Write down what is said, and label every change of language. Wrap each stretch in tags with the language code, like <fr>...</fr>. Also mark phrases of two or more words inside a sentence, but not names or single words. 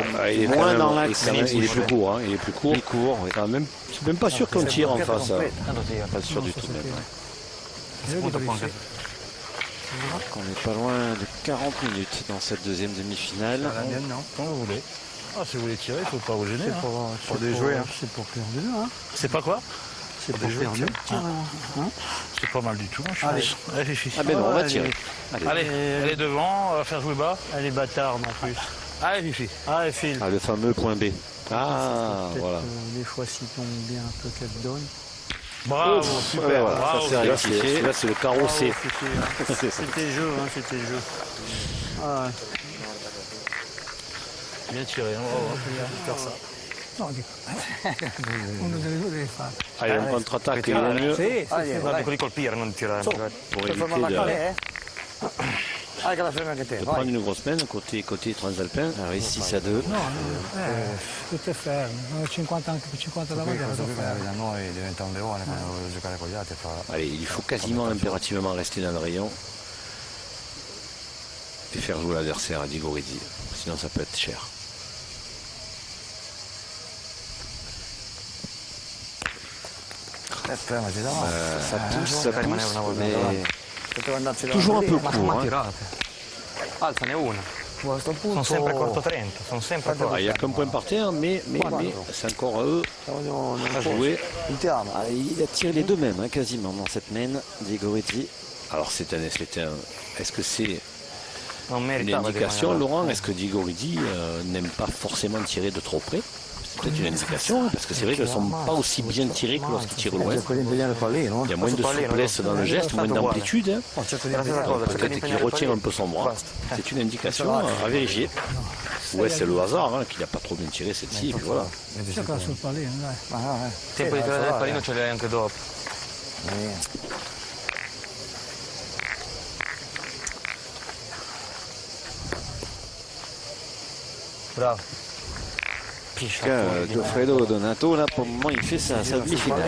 <fr>Il est moins quand même- dans l'axe. il est plus court. Hein, il est plus court. Plus court, oui. Même, c'est même pas sûr qu'on tire en face. Hein. Pas sûr du tout même.</fr> <it>Spunto può anche.</it> <fr>On n'est pas loin de 40 minutes dans cette deuxième demi-finale. La mienne, non. Quand vous voulez. Ah, si vous voulez tirer, il ne faut pas vous gêner. C'est Hein. pour déjouer. C'est pour faire deux, hein. C'est pas quoi? C'est pour faire deux. C'est pas mal du tout, je Allez. pense. Allez, filles. Ah ben non, on va tirer. Allez, elle est devant, on va faire jouer bas. Elle est bâtarde en plus. Allez, Fifi. Allez, file. Ah, le fameux point B. Ah, Peut-être, voilà. des fois, s'il tombe bien un peu qu'elle donne. Bravo, Ouf, super. ouais, voilà, bravo. ça, c'est rectifié. Là, c'est le carreau C. C'était le jeu, hein, c'était le jeu. Ah, ouais. Bien tiré, hein, on va faire ça.</fr> <it>No, dico, uno delle due deve fare.</it> <fr>Allez, on contre-attaque, il vaut mieux.</fr> <it>Sì, Guarda, quelli colpire, non tirare.</it> <fr>Pour éviter</fr> <it>Ah, che la fermi anche te,</it> <fr>de</fr> <it>vai.</it> <fr>prendre une grosse peine côté transalpin. Alors ici, 6-2.</fr> <it>no, tutto è fermo, 50 anche per 50 da Poi mangiare. questo qui da noi diventa un leone quando vuole giocare con gli altri fa...</it> <fr>Allez, il faut quasiment impérativement rester dans le rayon et faire jouer l'adversaire à Digoridi. Sinon, ça peut être cher.</fr> <it>Fermati davanti.</it> <fr>Ça pousse, mais</fr> <it>Poteva andarci</it> <fr>toujours un peu</fr> <it>Ma</it> <fr>court.</fr> <it>come</it> <fr>Hein.</fr> <it>tirate? Alzane una. A sto punto... Sono sempre corto 30, sono sempre corto.</it> <fr>Il n'y a qu'un point par terre, mais c'est encore à eux à jouer.</fr> <it>Puntiamo.</it> <fr>Ah, il a tiré les deux mêmes, hein, quasiment, dans cette main, Diego Ritti. Alors, est-ce que c'est</fr> <it>Non</it> <fr>une</fr> <it>meritava di</it> <fr>indication,</fr> <it>rimanere.</it> <fr>Laurent? Est-ce que Digoridi n'aime pas forcément tirer de trop près? C'est peut-être une indication, hein, parce que c'est vrai qu'ils ne sont pas aussi bien tirés que lorsqu'ils tirent loin.</fr> <it>Cerco di impegnare il pallino.</it> <fr>Il y a moins de souplesse dans le geste, moins d'amplitude. Hein.</fr> <it>Cerco di impegnare il</it> <fr>Peut-être qu'il</fr> <it>pallino.</it> <fr>retient un peu son bras. C'est une indication à vérifier. Ouais, c'est le hasard hein, qu'il n'a pas trop bien tiré celle-ci. Et puis voilà.</fr> <it>Gioca sul pallino, dai. Tempo di tirare il pallino ce l'hai anche dopo.</it> <fr>Bravo. En tout cas, Goffredo Donato, là, pour le moment, il fait sa demi-finale.</fr>